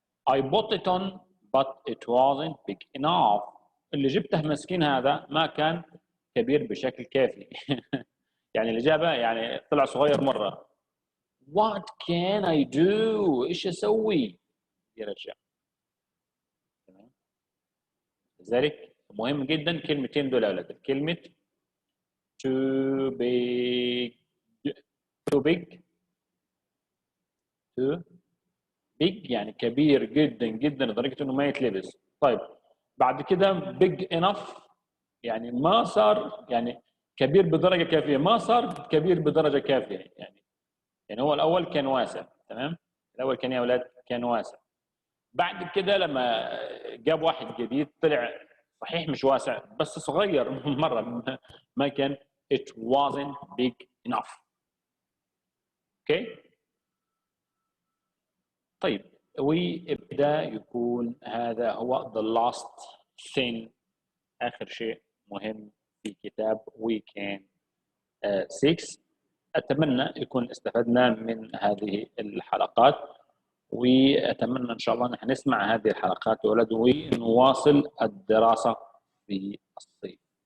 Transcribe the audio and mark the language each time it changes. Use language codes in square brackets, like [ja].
[en] I bought it on but it wasn't big enough. [ar] اللي جبته مسكين هذا ما كان كبير بشكل كافي. يعني الإجابة يعني طلع صغير مرة. [en] What can I do؟ [ar] إيش أسوي؟ يرجع. تمام. لذلك مهم جدا كلمتين دول يا أولاد. كلمة [en] too big [ar] يعني كبير جدا جدا لدرجة إنه ما يتلبس. طيب بعد كده [en] big enough [ar] يعني ما صار يعني كبير بدرجة كافية، ما صار كبير بدرجة كافية. يعني هو الأول كان واسع. تمام. الأول كان يا أولاد كان واسع. بعد كده لما جاب واحد جديد طلع صحيح مش واسع بس صغير مرة. ما كان [en] it wasn't big enough. [ar] اوكي. طيب وابدا يكون هذا هو [en] the last thing. [ar] آخر شيء مهم في كتاب weekend 6. أتمنى يكون استفدنا من هذه الحلقات، وأتمنى إن شاء الله نحن نسمع هذه الحلقات ولد ونواصل الدراسة في الصيف.